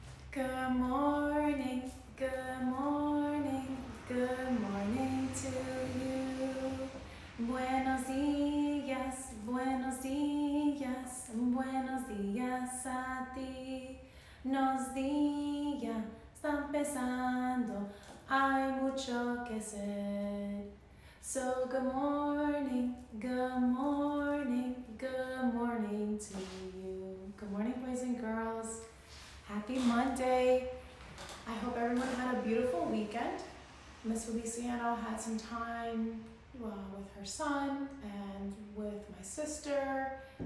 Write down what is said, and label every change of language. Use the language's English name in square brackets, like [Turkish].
[English] Good morning, good morning, good morning to you. [Spanish] Buenos días, buenos días, buenos días a ti. Nos días está empezando, hay mucho que hacer. [English] So good morning, good morning, good morning to you. Good morning, boys and girls. Happy Monday. I hope everyone had a beautiful weekend. Miss Feliciano had some time with her son and with my sister.